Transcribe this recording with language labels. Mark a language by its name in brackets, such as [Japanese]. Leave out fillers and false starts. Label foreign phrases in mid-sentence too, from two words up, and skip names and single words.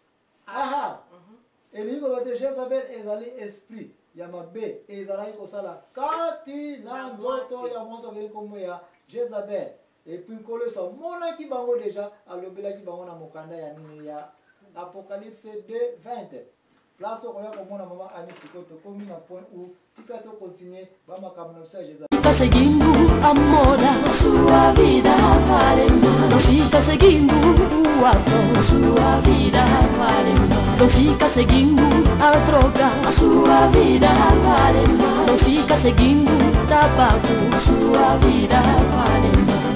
[Lingala] aha elingi koloba te Jezabel ezali esprit ya mabe ezalaki kosala kati na nzoto ya mwasi abeli komo ya Jezabel [French] et puis [Lingala] nkolo so amonaki bango déjà alobelaki bango na mokanda ya nini ya Apocalypse 2:20 place okoya komona mama ani sikoyo tokomi na [French] point où [Lingala] tika to continuer bamakambo na biso ya Jezabel. [Portuguese] Fica seguindo a moda, a sua vida vale mais. Não fica seguindo o ator, a sua vida vale mais. Não fica seguindo a droga, a sua vida vale mais. Não fica seguindo tabaco, a sua vida vale mais.